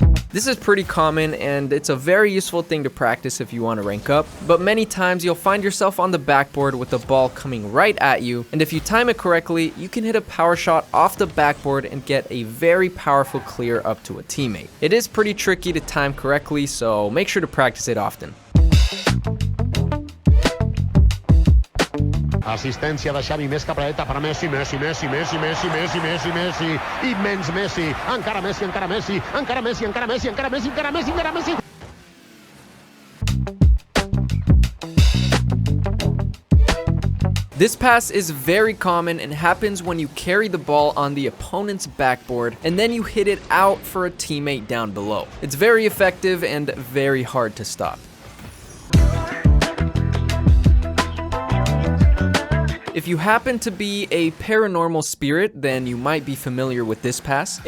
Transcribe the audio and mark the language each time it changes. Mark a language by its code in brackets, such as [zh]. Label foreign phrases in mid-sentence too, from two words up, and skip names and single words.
[en] This is pretty common and it's a very useful thing to practice if you want to rank up, but many times you'll find yourself on the backboard with the ball coming right at you, and if you time it correctly, you can hit a power shot off the backboard and get a very powerful clear up to a teammate. It is pretty tricky to time correctly, so make sure to practice it often. [ca] Assistència de Xavi, més capradeta per Messi, Messi, immens Messi, encara Messi, encara Messi, encara Messi, encara Messi, encara Messi, encara Messi, encara Messi. [en] This pass is very common and happens when you carry the ball on the opponent's backboard and then you hit it out for a teammate down below. It's very effective and very hard to stop. If you happen to be a paranormal spirit, then you might be familiar with this pass.